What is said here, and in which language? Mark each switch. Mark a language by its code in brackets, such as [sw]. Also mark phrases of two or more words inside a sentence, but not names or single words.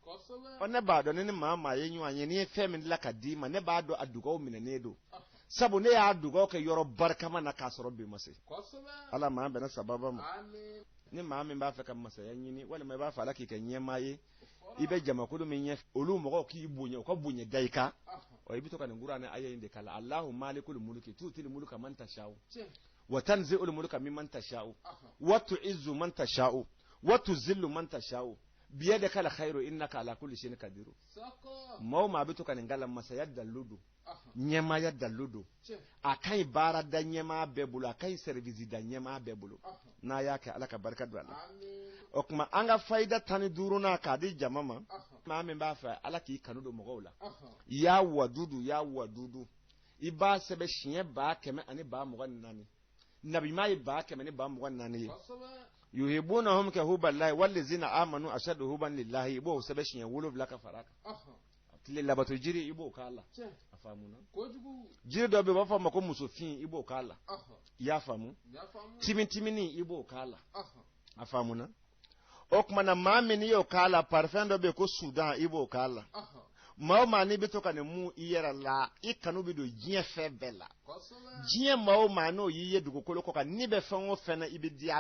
[bm] ɔ ne b'a dɔn ni maa maa ye ɲɔgɔn ye n'i ye fɛn min dilan ka d'i ma ne b'a dɔn a dugawu minɛnen don sabu ne y'a dugawu kɛ yɔrɔ barikama na k'a sɔrɔ bi ma se ala maa bɛn ne sababa ma ni maa min b'a fɛ ka masaya ɲini walima i b'a fɛ ala k'i kɛ ɲɛmaa ye i bɛ jamakulu min ɲɛ olu mɔgɔw k'i bonya u ka bonya da i kan ɔ i bɛ to ka nin kuranɛ aya in de kala [ar] اللهم مالك الملك تؤتي الملك من تشاء وتنزع الملك ممن تشاء وتعز من تشاء وتذل من تشاء بيدك الخير إنك على كل شيء قدير [bm] maa o maa bɛ to ka nin kala masaya dalu don ɲɛmaaya dalu don a ka ɲi baara da ɲɛmaa bɛɛ bolo a ka ɲi service da ɲɛmaa bɛɛ bolo n'a y'a kɛ ala ka barika don a la o tuma an ka fayida 15nan k'a di jama ma maa min b'a fɛ ala k'i kanu don mɔgɔw la ya wadudu i b'a sɛbɛn siɲɛ 124 nabimaa ye 124 ye [ar] يحبونهم كحب الله والذين آمنوا أشد حبا لله [bm] i b'o sɛbɛn siɲɛ 7 ka fara kan tile labato jiri i b'o k'a la a faamuna jiri dɔ bɛ yen u b'a fɔ a ma ko musofin i b'o k'a la i y'a faamu timintimini i b'o k'a la a faamuna o tuma na maa min n'i y'o k'a la parfɛn dɔ bɛ yen ko sudan i b'o k'a la maa o maa n'i bɛ to ka nin mun i yɛrɛ la i kanu bɛ don diɲɛ fɛn bɛɛ la diɲɛ maa o maa n'o y'i ye dugukolo kɔ kan n'i bɛ fɛn o fɛn na i bɛ di a